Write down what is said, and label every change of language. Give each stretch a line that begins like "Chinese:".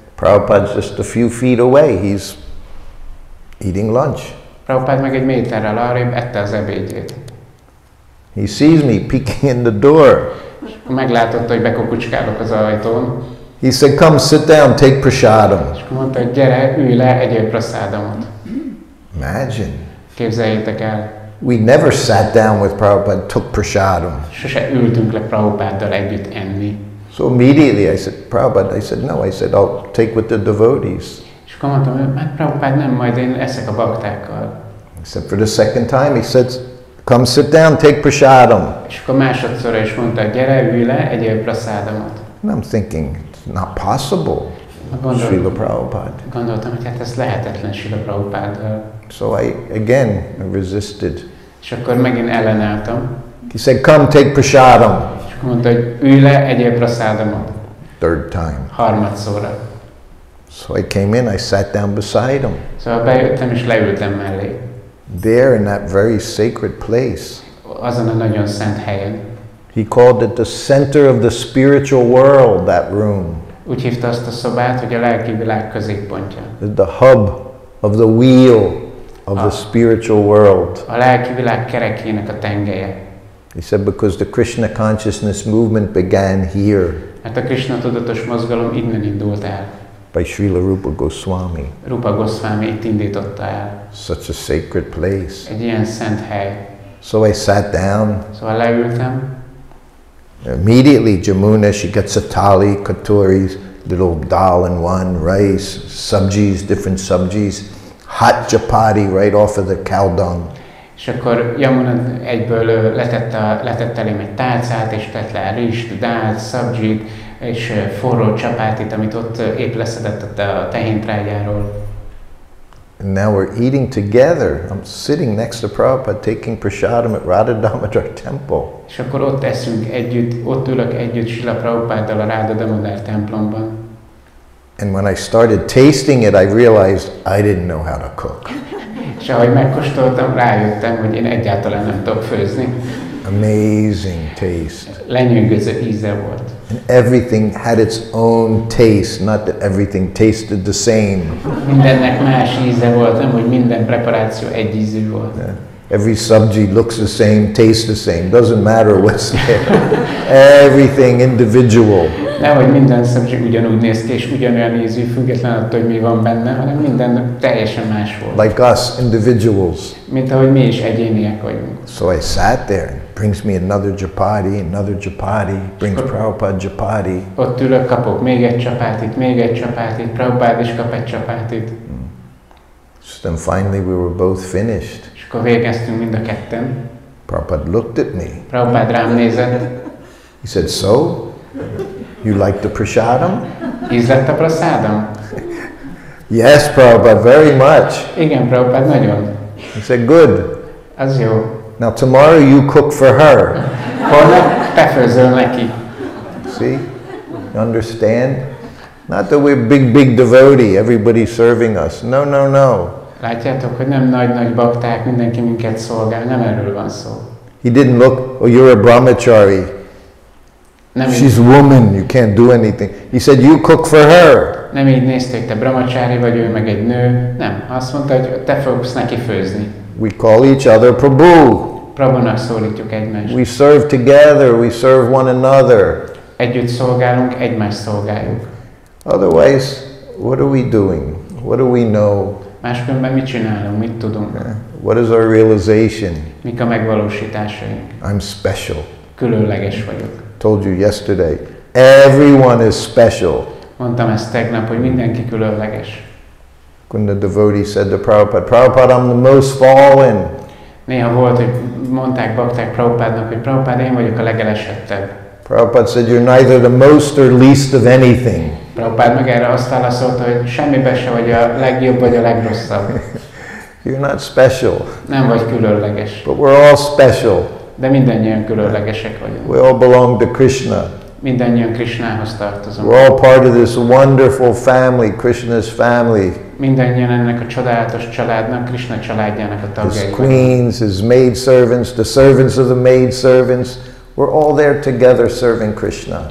English: Prabhupada's just a few feet away. He's eating lunch.
Hungarian: Prabhupád meg egy méterrel arrébb ette az ebédjét.
English: He sees me peeking in the door.
Hungarian: Meglátotta, hogy bekokucskálok az ajtón.
English: He said, come sit down, take prasadam.
Hungarian: És mondta, hogy gyere, ülj le, egyél prasádomot.
English: Imagine.
Hungarian: Képzeljétek el.
English: We never sat down with Prabhupada, took prasadam.
Hungarian: Sose ültünk le Prabhupáddal együtt enni.
English: So immediately I said, Prabhupada, I said, no, I said, I'll take with the devotees.
Hungarian: És akkor mondtam, hogy hát Prabhupád nem, majd én eszek a baktákkal.
English: I said, for the second time, he said, come sit down, take prasadam.
Hungarian: És akkor másodszorra is mondta, gyere, ülj le, egyél prasádomot.
English: And I'm thinking, it's not possible, Srila Prabhupada.
Hungarian: Gondoltam, hogy hát ez lehetetlen Srila Prabhupáddal.
English: So I resisted.
Hungarian: És akkor megint ellenálltam.
English: He said, come, take prasadam.
Hungarian: És akkor mondta, hogy ülj le, egyél prasádomot.
English: Third time.
Hungarian: Harmadszorra.
English: So I came in, I sat down beside him.
Hungarian: Szóval bejöttem és leültem mellé.
English: There in that very sacred place.
Hungarian: Azon a nagyon szent helyen.
English: He called it the center of the spiritual world, that room.
Hungarian: Úgy hívta azt a szobát, hogy a lelki világ középpontja.
English: The hub of the wheel of the spiritual world.
Hungarian: A lelki világ kerekének a tengelye.
English: He said because the Krishna consciousness movement began here.
Hungarian: Mert a Krishna tudatos mozgalom innen indult el.
English: By Srila Rupa Goswami.
Hungarian: Rupa Goswami itt indította el.
English: Such a sacred place.
Hungarian: Egy ilyen szent hely.
English: So I sat down.
Hungarian: Szóval leültem.
English: Immediately Jamuna, she gets a thali, katoris, little dal in one, rice, sabjis, different sabjis, hot chapati right off of the cow dung.
Hungarian: És akkor Yamuna egyből letett elém egy tálcát, és tett le rist, dál, szabzsit, és forró csapátit, amit ott épp leszedett a tehéntrágyáról.
English: And now we're eating together. I'm sitting next to Prabhupada taking prasadam at Vraja-dhama temple.
Hungarian: És akkor ott eszünk együtt, ott ülök együtt Srila Prabhupáddal a Radha-damodar templomban.
English: And when I started tasting it, I realized I didn't know how to cook.
Hungarian: És ahogy megkóstoltam, rájöttem, hogy én egyáltalán nem tudok főzni.
English: Amazing taste.
Hungarian: Lenyűgöző íze volt.
English: And everything had its own taste, not that everything tasted the same.
Hungarian: Mindennek más íze volt, nem hogy minden preparáció egy ízű volt.
English: Yeah. Every sabji looks the same, tastes the same. Doesn't matter what's there. Everything individual.
Hungarian: Nehogy minden subject ugyanúgy néz ki, és ugyanolyan ízű, független attól, hogy mi van benne, hanem minden teljesen más volt.
English: Like us, individuals.
Hungarian: Mint ahogy mi is egyéniek vagyunk.
English: So I sat there, and brings me another chapati, brings Prabhupada chapati.
Hungarian: Ott ülök, kapok még egy csapátit, Prabhupada is kap egy csapátit.
English: So then finally we were both finished.
Hungarian: És akkor végeztünk mind a ketten.
English: Prabhupada looked at me.
Hungarian: Prabhupada rám nézett.
English: He said, "So, you like the prasadam?"
Hungarian: Ízlett a prasádam?
English: Yes, Prabhupada, very much.
Hungarian: Igen, Prabhupada, nagyon.
English: He said, "Good.
Hungarian: Az jó.
English: Now tomorrow you cook for her."
Hungarian: Holnap te főzöl neki.
English: See? You understand? Not that we're big devotee, everybody serving us. No, no, no.
Hungarian: Látjátok, hogy nem nagy bakták, mindenki minket szolgál, nem erről van szó.
English: He didn't look, "Oh, you're a brahmachari. She's a woman, you can't do anything." He said, "You cook for her."
Hungarian: Nem így nézték, te brahmacsári vagy, ő meg egy nő. Nem, azt mondta, hogy te fogsz neki főzni.
English: We call each other Prabhu.
Hungarian: Prabhunak szólítjuk egymást.
English: We serve together, we serve one another.
Hungarian: Együtt szolgálunk, egymást szolgáljuk.
English: Otherwise, what are we doing? What do we know?
Hungarian: Máskülönben mit csinálunk, mit tudunk?
English: What is our realization?
Hungarian: Mik a megvalósításaink?
English: I'm special.
Hungarian: Különleges vagyok.
English: Told you yesterday, everyone is special.
Hungarian: Mondtam ezt tegnap, hogy mindenki különleges.
English: When the devotee said to Prabhupada, "Prabhupada, I'm the most fallen."
Hungarian: Néha volt, hogy mondták bakták Prabhupádnak, hogy Prabhupada, én vagyok a legelesettebb.
English: Prabhupada said, "You're neither the most or least of anything."
Hungarian: Prabhupada meg erre azt válaszolta, hogy semmiben se vagy a legjobb vagy a legrosszabb.
English: You're not special.
Hungarian: Nem vagy különleges.
English: But we're all special.
Hungarian: De mindannyian különlegesek vagyunk.
English: We all belong to Krishna.
Hungarian: Mindannyian Krishnához tartozunk.
English: We're all part of this wonderful family, Krishna's family.
Hungarian: Mindannyian ennek a csodálatos családnak, Krishna családjának a tagjai.
English: His queens, his maid servants, the servants of the maid servants, we're all there together serving Krishna.